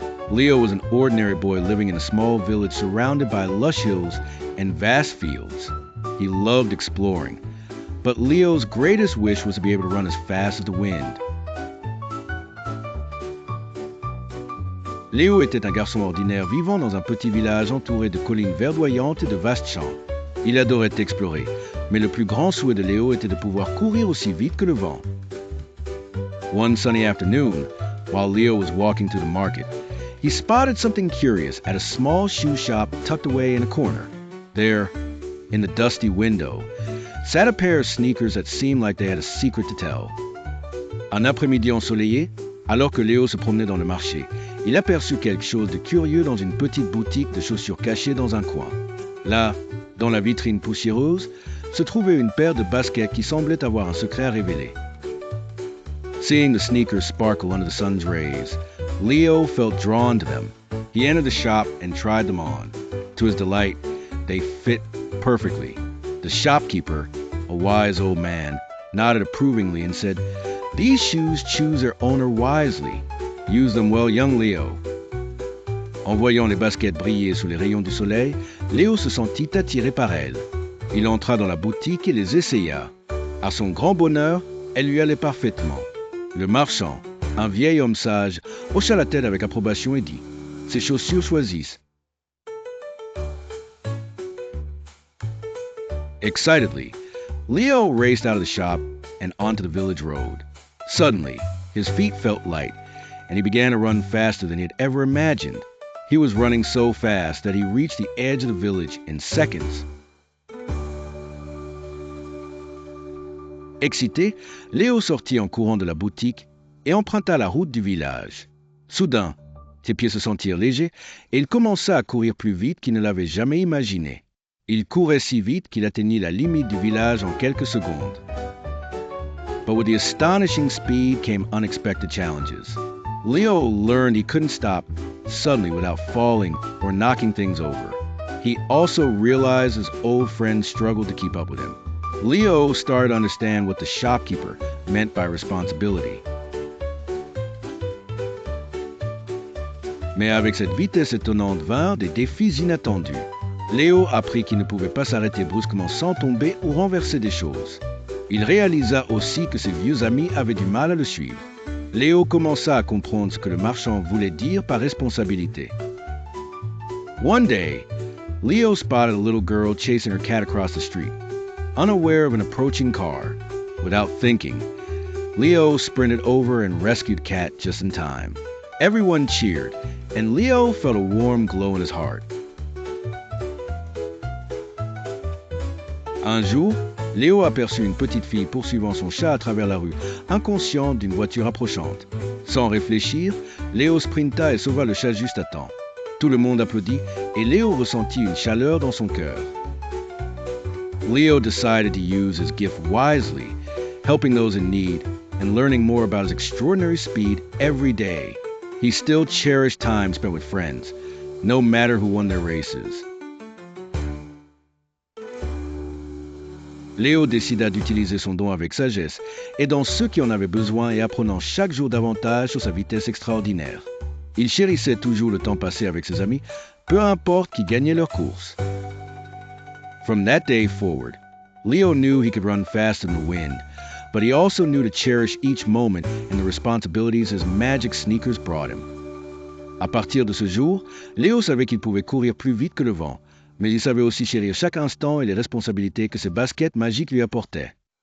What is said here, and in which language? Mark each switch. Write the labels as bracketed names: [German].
[English] Leo was an ordinary boy living in a small village surrounded by lush hills and vast fields. He loved exploring, but Leo's greatest wish was to be able to run as fast as the wind. [French] Léo était un garçon ordinaire vivant dans un petit village entouré de collines verdoyantes et de vastes champs. Il adorait explorer, mais le plus grand souhait de Léo était de pouvoir courir aussi vite que le vent. [English] One sunny afternoon, while Leo was walking through the market, he spotted something curious at a small shoe shop tucked away in a corner. There, in the dusty window, sat a pair of sneakers that seemed like they had a secret to tell. [French] Un après-midi ensoleillé, alors que Léo se promenait dans le marché, il aperçut quelque chose de curieux dans une petite boutique de chaussures cachée dans un coin. Là, dans la vitrine poussiéreuse, se trouvait une paire de baskets qui semblait avoir un secret à révéler. [English] Seeing the sneakers sparkle under the sun's rays, Leo felt drawn to them. He entered the shop and tried them on. To his delight, they fit perfectly. The shopkeeper, a wise old man, nodded approvingly and said, "These shoes choose their owner wisely. Use them well, young Leo." [French] En voyant les baskets briller sous les rayons du soleil, Léo se sentit attiré par elles. Il entra dans la boutique et les essaya. À son grand bonheur, elles lui allaient parfaitement. Le marchand, un vieil homme sage, hocha la tête avec approbation et dit, « Ces chaussures choisissent. » [English] Excitedly, Leo raced out of the shop and onto the village road. Suddenly, his feet felt light, and he began to run faster than he had ever imagined. He was running so fast that he reached the edge of the village in seconds. [French] Excité, Léo sortit en courant de la boutique et emprunta la route du village. Soudain, ses pieds se sentirent légers et il commença à courir plus vite qu'il ne l'avait jamais imaginé. Il courait si vite qu'il atteignit la limite du village en quelques secondes. [English] But with the astonishing speed came unexpected challenges. Leo learned he couldn't stop suddenly without falling or knocking things over. He also realized his old friends struggled to keep up with him. Leo started to understand what the shopkeeper meant by responsibility. [French] Mais avec cette vitesse étonnante vinrent des défis inattendus. Léo apprit qu'il ne pouvait pas s'arrêter brusquement sans tomber ou renverser des choses. Il réalisa aussi que ses vieux amis avaient du mal à le suivre. Léo commença à comprendre ce que le marchand voulait dire par responsabilité. [English] One day, Leo spotted a little girl chasing her cat across the street. Unaware of an approaching car, without thinking, Leo sprinted over and rescued Cat just in time. Everyone cheered, and Leo felt a warm glow in his heart. [French] Un jour, Léo aperçut une petite fille poursuivant son chat à travers la rue, inconscient d'une voiture approchante. Sans réfléchir, Léo sprinta et sauva le chat juste à temps. Tout le monde applaudit et Léo ressentit une chaleur dans son cœur. [English] Leo decided to use his gift wisely, helping those in need and learning more about his extraordinary speed every day. He still cherished time spent with friends, no matter who won their races. [French] Léo décida d'utiliser son don avec sagesse, aidant ceux qui en avaient besoin et apprenant chaque jour davantage sur sa vitesse extraordinaire. Il chérissait toujours le temps passé avec ses amis, peu importe qui gagnait leur course. [English] From that day forward, Leo knew he could run faster than the wind, but he also knew to cherish each moment and the responsibilities his magic sneakers brought him. [French] À partir de ce jour, Léo savait qu'il pouvait courir plus vite que le vent, mais il savait aussi chérir chaque instant et les responsabilités que ses baskets magiques lui apportaient.